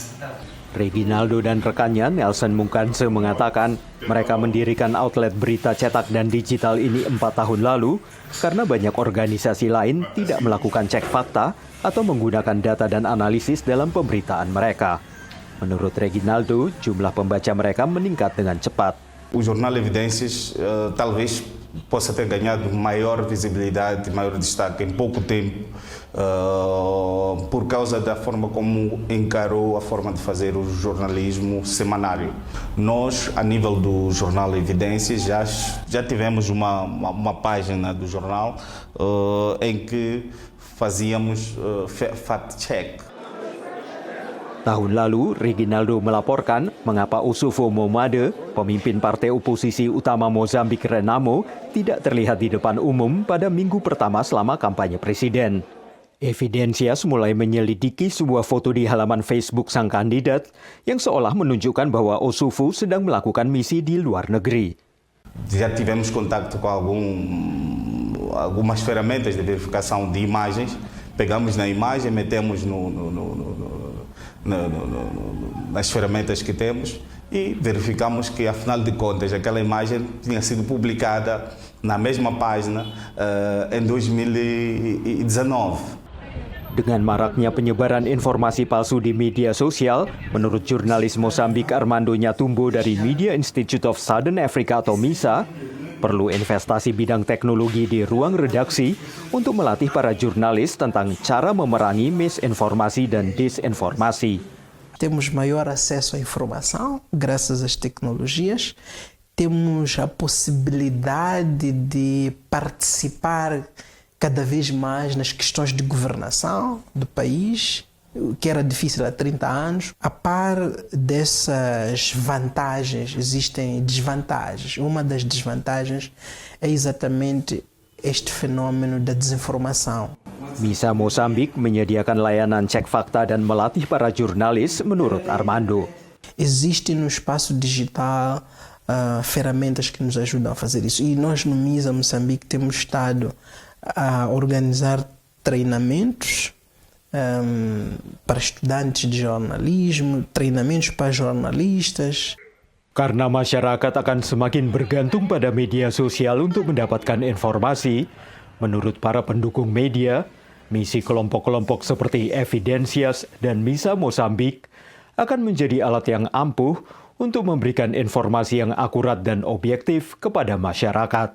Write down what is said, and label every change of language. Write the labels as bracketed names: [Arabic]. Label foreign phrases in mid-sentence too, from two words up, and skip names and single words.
[Indonesian] Reginaldo dan rekannya Nelson Mungkanse mengatakan mereka mendirikan outlet berita cetak dan digital ini 4 tahun lalu karena banyak organisasi lain tidak melakukan cek fakta atau menggunakan data dan analisis dalam pemberitaan mereka. Menurut Reginaldo, jumlah pembaca mereka meningkat dengan cepat. [Portuguese] O jornal Evidências talvez possa ter ganhado maior visibilidade, maior destaque em pouco tempo, por causa da forma como encarou a forma de fazer o jornalismo semanário. Nós, a nível do jornal Evidências, já tivemos uma página do jornal em que fazíamos fact-check. [Indonesian] Tahun lalu, Reginaldo melaporkan mengapa Ossufo Momade, pemimpin partai oposisi utama Mozambik Renamo, tidak terlihat di depan umum pada minggu pertama selama kampanye presiden. Evidensias mulai menyelidiki sebuah foto di halaman Facebook sang kandidat yang seolah menunjukkan bahwa Ossufo sedang melakukan misi di luar negeri. [Portuguese] Já tivemos contato com algumas ferramentas de verificação de imagens. Pegamos na imagem, metemos nas ferramentas que temos e verificamos que, afinal de contas, aquela imagem tinha sido publicada na mesma página em 2019. [Indonesian] Dengan maraknya penyebaran informasi palsu di media sosial, menurut jurnalis Mosambik Armando Nyatumbo dari Media Institute of Southern Africa atau MISA, perlu investasi bidang teknologi di ruang redaksi untuk melatih para jurnalis tentang cara memerangi misinformasi dan disinformasi. [Portuguese] Temos maior acesso à informação graças às tecnologias, temos a possibilidade de participar cada vez mais nas questões de governação do país, o que era difícil há 30 anos. A par dessas vantagens, existem desvantagens. Uma das desvantagens é exatamente este fenômeno da desinformação. [Indonesian] MISA Mosambik menyediakan layanan cek fakta dan melatih para jurnalis menurut Armando. [Portuguese] Existe no espaço digital ferramentas que nos ajudam a fazer isso. E nós no MISA Moçambique temos estado a organizar treinamentos para estudantes de jornalismo, treinamentos para jornalistas. [Indonesian] Karena masyarakat akan semakin bergantung pada media sosial untuk mendapatkan informasi, menurut para pendukung media, misi kelompok-kelompok seperti Evidensias dan MISA Mosambik akan menjadi alat yang ampuh untuk memberikan informasi yang akurat dan objektif kepada masyarakat.